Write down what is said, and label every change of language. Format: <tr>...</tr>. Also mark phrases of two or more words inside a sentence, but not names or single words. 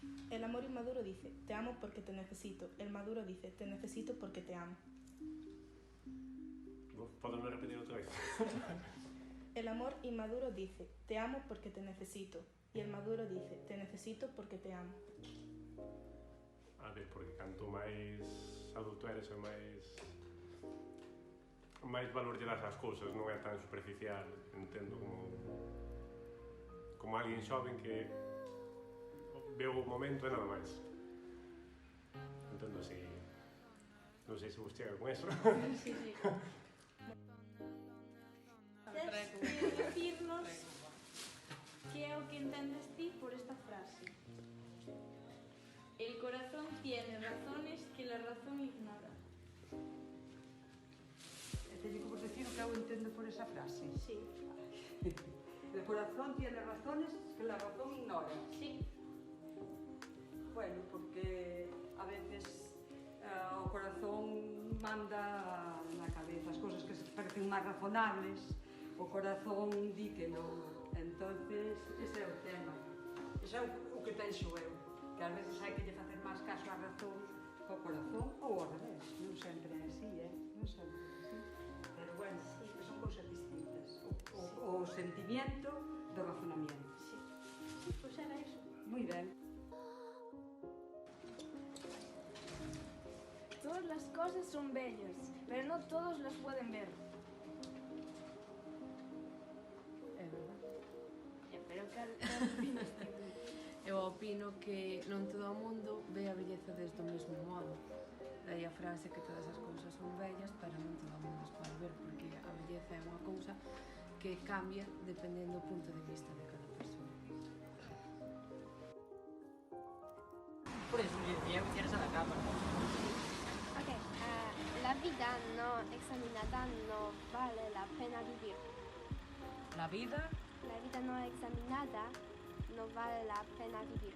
<es>El amor inmaduro dice, te amo porque te necesito. El maduro dice, te necesito porque te amo. ¿Podemos repetir otra vez? El amor inmaduro dice, te amo porque te necesito. Y el maduro dice, te necesito porque te amo.</es> <gl>A ver, porque canto máis adulto eres e máis valor lle das ás cousas, non é tan superficial, entendo como alguén xoven que veo o momento e nada máis. Entendo así, non sei se vos chega con eso. Sí, sí. Tens que decirnos que é o que entendes ti por esta frase.</gl> <es>El corazón tiene razones que la razón ignora.</es> <gl>Teño que vos decir o que eu entendo por esa frase. Sí.</gl> <es>El corazón tiene razones que la razón ignora.</es> <gl>Sí. Bueno, porque a veces o corazón manda na cabeza as cousas que se parecen máis razonables, o corazón di que non. Entonces, ese é o tema. Ese é o que penso eu, que ás veces hai que lle facer máis caso á razón co corazón ou ao revés. Non sempre é así, non sempre é así. Pero bueno, que son cousas distintas. O sentimiento do razonamiento. Sí. Pois era iso. Moi ben.</gl> <es>Todas las cosas son bellas, pero no todos las pueden ver.</es> <gl>É verdade. Pero cal opinas ti? Eu opino que non todo o mundo ve a belleza desde o mesmo modo. Daí a frase que todas as cousas son bellas, pero non todo o mundo as pode ver, porque a belleza é unha cousa que cambia dependendo do punto de vista de cada persoa.</gl> <es>Por eso le decía que quieres a la cámara. Ok, la vida no examinada no vale la pena vivir. La vida No examinada no vale la pena vivir.</es>